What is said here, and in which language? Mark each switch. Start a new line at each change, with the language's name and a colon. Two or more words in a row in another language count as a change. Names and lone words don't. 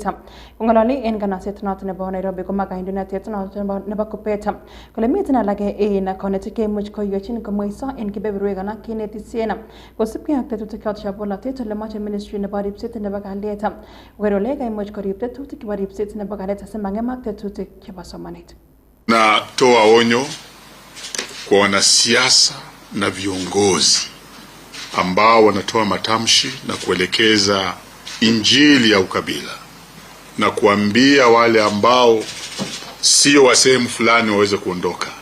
Kalenjin: Kong'ololi en kanaset noto nebo Nairobi komwa kandoinatet noto nebo KUPPET kole miten alak en konetik cheimuch koyochin komweiso en kebeberwek alak kinetisien kosubkei ak tetutik choto chebo bolotet ole moche ministry nebo ripset nebo kalyet koker ole kaimuch korib tetutik chebo ripset nebo kalyet asimang'emak tetutik chebo somanet.
Swahili: Natoa onyo kwa wanasiasa na viongozi ambao wanatoa matamshi na kuelekeza injili ya ukabila na kuambia wale ambao sio wa sehemu fulani waweze kuondoka,